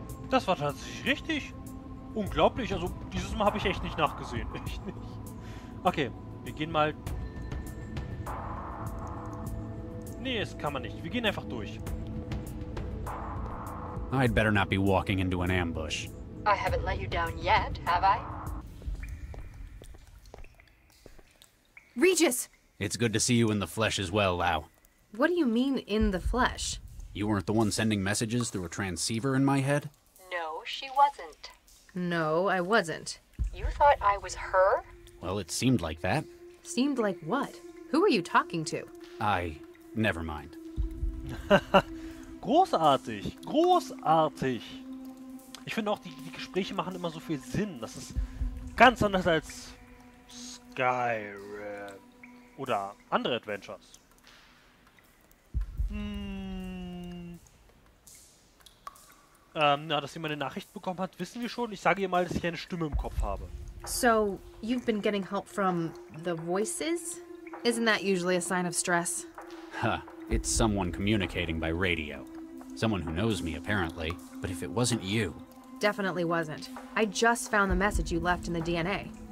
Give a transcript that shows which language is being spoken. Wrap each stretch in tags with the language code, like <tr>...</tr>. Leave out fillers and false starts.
<de>Das war tatsächlich richtig. Unglaublich. Also, dieses Mal habe ich echt nicht nachgesehen. Echt nicht. Okay, wir gehen mal... Nee, das kann man nicht. Wir gehen einfach durch.</de> <en>I'd better not be walking into an ambush. I haven't let you down yet, have I? Regis! It's good to see you in the flesh as well, Lau. What do you mean, in the flesh? You weren't the one sending messages through a transceiver in my head? No, she wasn't. No, I wasn't. You thought I was her? Well, it seemed like that. Seemed like what? Who are you talking to? Never mind.</en> <de>Großartig. Großartig. Ich finde auch, die Gespräche machen immer so viel Sinn. Das ist ganz anders als Skyrim oder andere Adventures. Dass jemand eine Nachricht bekommen hat, wissen wir schon. Ich sage ihr mal, dass ich eine Stimme im Kopf habe.</de> <en>So, you've been getting help from the voices? Isn't that usually a sign of stress? Huh. It's someone communicating by radio. Someone who knows me, apparently. But if it wasn't you... Definitely wasn't. I just found the message you left in the DNA.</en>